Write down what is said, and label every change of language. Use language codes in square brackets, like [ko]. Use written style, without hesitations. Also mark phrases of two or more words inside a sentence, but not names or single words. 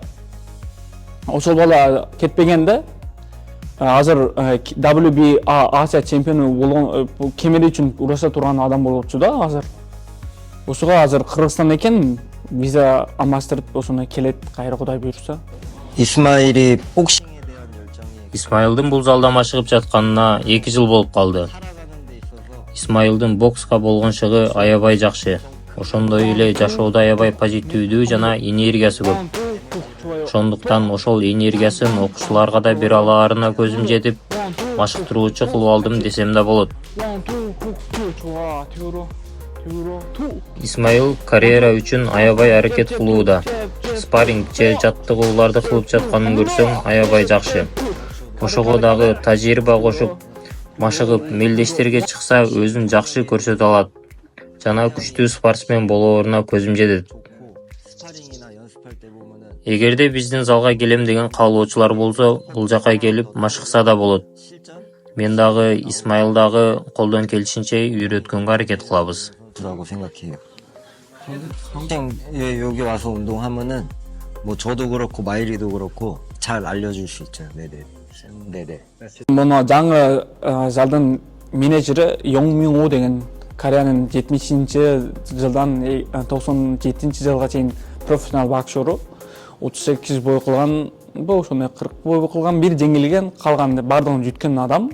[ky] Ошол бала кетпегенде азыр WBA Азия чемпиону болгон кемери үчүн ураша турган адам болчу да азыр. Ошого азыр Кыргызстан экен, виза алмаштырып ошону келет кайра Кудай буйрса. [ko] 이스마일이 복싱에 대한 열정이 [ky] Исмайылдын бул залда машыгып жатканына 2 жыл болуп калды. [ko] 살아가는 데 있어서 [ky] Исмайылдын бокска болгон чыгы аябай жакшы. Ошондой эле жашоодо аябай позитивдүү жана энергиясы көп. Ошондуктан ошол энергиясын окуучуларга да бере алаарына көзүм жетип, машыктыруучу кылып алдым десем да болот. Исмайыл карьера үчүн аябай аракет кылууда. Спарринг же жаттыгууларды кылып жатканын көрсөң аябай жакшы. Ошого дагы тажрыйба кошуп, машыгып мелдештерге чыкса өзүн жакшы көрсөтө алат. Жана күчтүү спортсмен болооруна көзүм жетет. [ko] 스파링이나 연습할 때 보면은 [ky] Эгерде биздин залга келем деген каалоочулар болсо, бул жака келип машыкса да болот. [ko] 실전 [ky] Мен дагы Исмайыл дагы колдон келишинче үйрөткөнгө аракет кылабыз. [ko] 라고 생각해요. 복싱에 여기 와서 운동하면은 뭐 저도 그렇고 마일이도 그렇고 잘 알려줄 수 있죠. 네네. 네네. [ky] Муну жаңы залдын менеджери Йонг Мин О деген Кореянын 70-жылдан 97-жылга чейин профессионал боксеру. 38 бой кылган, ошондой 40 бой кылган, бир жеңилген, калган бардыгын жүткөн адам.